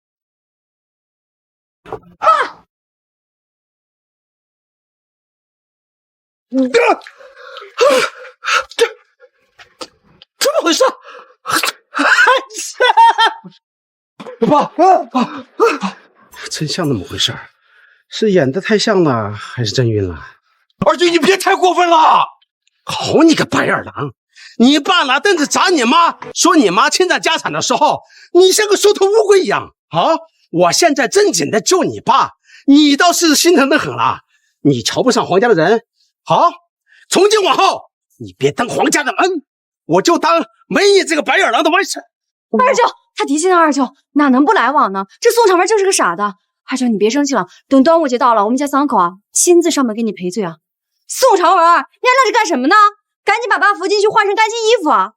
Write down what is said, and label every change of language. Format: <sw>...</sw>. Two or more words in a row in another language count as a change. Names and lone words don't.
<zh>怎麼回事？爸，真像那麼回事兒，是演得太像了，還是真暈了？二舅，你別太過分了！好你個白眼狼！你爸拿凳子砸你媽，說你媽侵占家產的時候，你像個縮頭烏龜一樣啊！我現在正經的救你爸，你倒是心疼的很了。你瞧不上黃家的人，好，從今往後你別當黃家的門，我就當沒你這個白眼狼的完事。二舅，他提親的二舅哪能不來往呢？這宋長文正是個傻的。二舅，你別生氣了，等端午節到了，我們家三口啊親自上門給你賠罪啊。宋長文，你還愣着幹什麼呢？趕緊把爸扶進去，換身乾淨衣服啊！</zh>